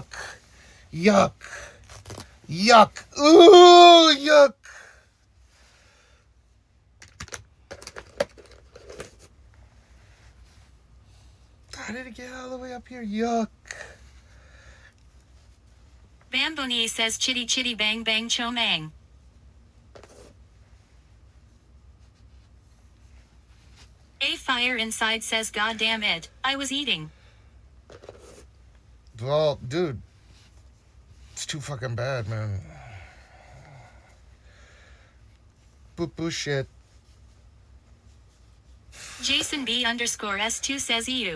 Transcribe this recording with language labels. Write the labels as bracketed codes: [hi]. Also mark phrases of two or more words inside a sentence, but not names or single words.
[en] Yuck. Ooh, yuck. How did it get all the way up here? Yuck. Bambonier says, chitty chitty bang bang cho mang. A fire inside says God damn it, I was eating. Well, dude, it's too fucking bad, man. Poo-poo shit. Jason B underscore S2 says EU.